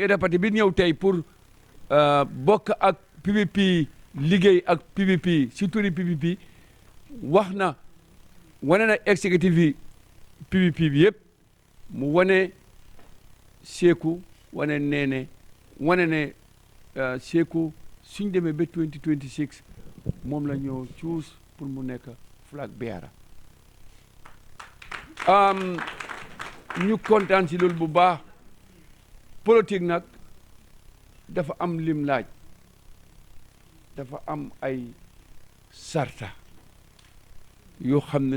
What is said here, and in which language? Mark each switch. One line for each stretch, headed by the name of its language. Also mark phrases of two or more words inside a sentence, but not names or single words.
Wolof: Era Party bi ñëw tey pour bokk ak PPP liggéey ak PPP si turi PPP wax na wane na exécutif yi PPP bi yëpp mu wane Saikou wane Nenneh wane ne Saikou suñ demee ba 2026 moom la ñoo choose pour mu nekk
English: flag bearer
Wolof: ñu kontaan si loolu bu baax politique nag dafa am lim laaj dafa am ay sarta yoo xam ne